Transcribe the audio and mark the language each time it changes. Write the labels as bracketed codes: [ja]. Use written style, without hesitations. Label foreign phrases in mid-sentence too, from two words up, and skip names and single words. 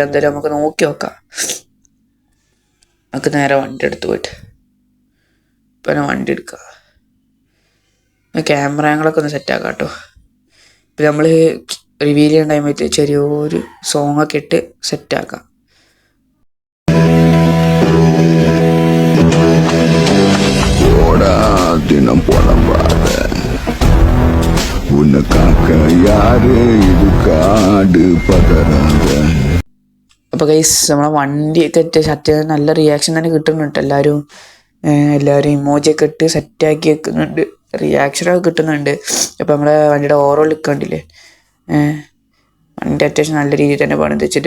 [ml] എന്തായാലും നമുക്ക് നോക്കി നോക്കാം. നമുക്ക് നേരെ വണ്ടി എടുത്ത് പോയിട്ട് ഇപ്പം വണ്ടി എടുക്കുക. ക്യാമറകളൊക്കെ ഒന്ന് സെറ്റാക്കാം കേട്ടോ. ഇപ്പം നമ്മൾ റിവീൽ ചെയ്യുന്ന ടൈമിൽ ചെറിയൊരു സോങ്ങൊക്കെ ഇട്ട് സെറ്റാക്കാം. [es] Hora de [ta] இன்னும் புலம்பாத உன்னை காக்க யாரு இது காடு பதறாத. [ml] അപ്പോൾ ഗൈസ് നമ്മളെ വണ്ടിയൊക്കെ അത്യാവശ്യം നല്ല റിയാക്ഷൻ തന്നെ കിട്ടുന്നുണ്ട്. എല്ലാവരും ഇമോജിയൊക്കെ ഇട്ട് സെറ്റാക്കി വെക്കുന്നുണ്ട്, റിയാക്ഷനൊക്കെ കിട്ടുന്നുണ്ട്. അപ്പോൾ നമ്മളെ വണ്ടിയുടെ [en] overall look [ml] കണ്ടില്ലേ, വണ്ടി അത്യാവശ്യം നല്ല രീതിയിൽ തന്നെ പണിത് വെച്ചിട്ട്.